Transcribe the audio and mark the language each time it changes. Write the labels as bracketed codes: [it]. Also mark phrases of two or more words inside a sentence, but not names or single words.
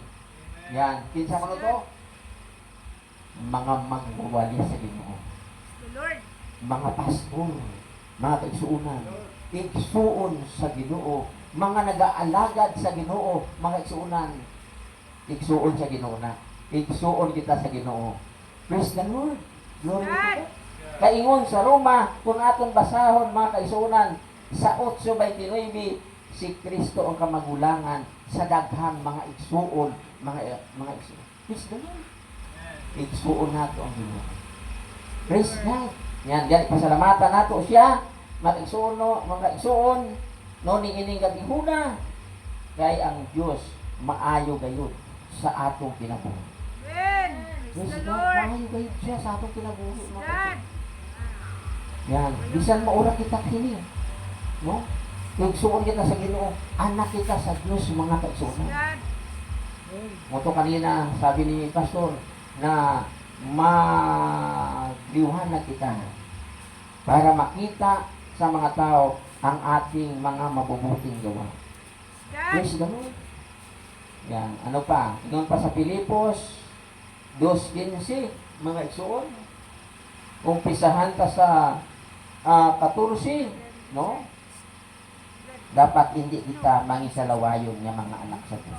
[ceb] Yan, kinsa man ito? Mga magwawali sa Ginoo, Lord. mga pastor, mga kaigsuonan, igsuon sa Ginoo, mga nag-aalagad sa Ginoo, mga igsuonan, igsuon sa Ginoo na. Igsuon kita sa Ginoo. [en] Praise the Lord. Glory to God. [ceb] Kaingon sa Roma, kung atong basahon, mga kaigsuonan, sa 8:29, si Kristo ang kamagulangan sa daghang mga igsuon, mga igsuon. [en] Praise the Lord. [ceb] Igsuon nato ang Ginoo. [en] Praise God. [ceb] Yan, gani pasalamatan nato siya, mga igsuon, no niining gabihuna, kay ang Dios maayo gayud sa atong kinabuhi. [en] Amen. Praise Praise the God, Lord. [ceb] maayo gayud siya sa atong kinabuhi, mga [en] God. [ceb] Yan, bisan maura kita kini, no? Igsuon kita sa Ginoo, anak kita sa Dios mga kaigsuonan. [en] God. [tl] Moto kanina sabi ni pastor na magliwanag kita para makita sa mga tao ang ating mga mabubuting gawa. [en] God. Praise the Lord. Yan. [ceb] Ano pa? Ingon pa sa Pilipos 2:15, mga igsuon. Umpisahan ta sa 14, no? Dapat hindi kita mangisalawayon nga mga anak sa Diyos.